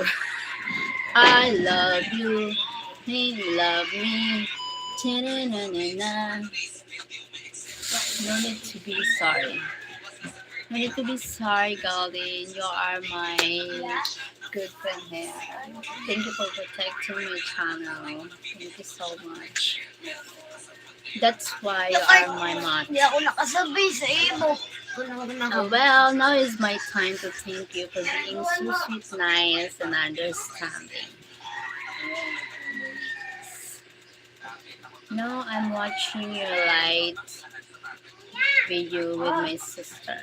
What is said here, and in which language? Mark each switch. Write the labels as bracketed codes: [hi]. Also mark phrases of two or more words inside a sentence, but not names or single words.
[en] I love you. You love me. Ta-na-na-na-na. No need to be sorry. No need to be sorry, Golden. You are my good friend here. Thank you for protecting my channel. Thank you so much. That's why you are my mom. [tl] Hindi ako nakasabay [ceb] sa imo. [en] Well, now is my time to thank you for being so sweet, nice, and understanding. Now I'm watching your light video with my sister.